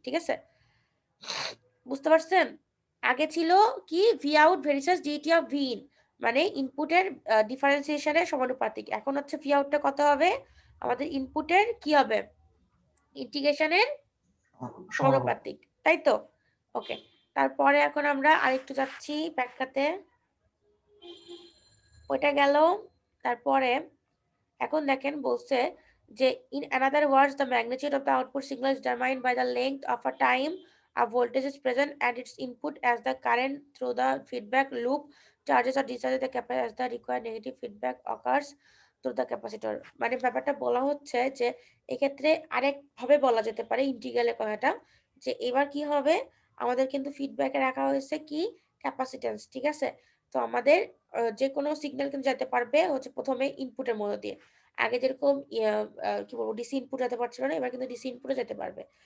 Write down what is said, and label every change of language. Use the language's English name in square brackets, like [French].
[Bangla] ঠিক আছে, বুঝতে পারছেন? আগে ছিল কি V out ভেরিসাস DT of V in, মানে ইনপুটের ডিফারেন্সিয়েশনের সমানুপাতিক, এখন হচ্ছে ভি আউটটা কত হবে, আমাদের ইনপুটের কি হবে, ইন্টিগ্রেশনের সমানুপাতিক, তাই তো? ওকে, তারপরে এখন আমরা আরেকটু যাচ্ছি ব্যাখ্যাতে, ওইটা গেল। তারপরে এখন দেখেন বলছে যে [English] in another words the magnitude of the output signal is determined by the length of a time a voltage is present at its input as the current through the feedback loop charges or discharges the capacitor as the required negative feedback occurs through the capacitor। [Bangla] মানে ব্যাপারটা বলা হচ্ছে যে এক্ষেত্রে আরেক ভাবে বলা যেতে পারে ইন্টিগ্রালের কথাটা, যে এবার কি হবে, আমাদের কিন্তু ফিডব্যাকে রাখা হয়েছে কি ক্যাপাসিট্যান্স। ঠিক আছে, তো আমাদের যে কোনো সিগন্যাল কিন্তু যেতে পারবে হচ্ছে প্রথমে ইনপুটের মধ্য দিয়ে, আগে যেরকম কি বলবো ডিসি ইনপুট যেতে পারছিল না, এবার কিন্তু ডিসি ইনপুটে যেতে পারবে।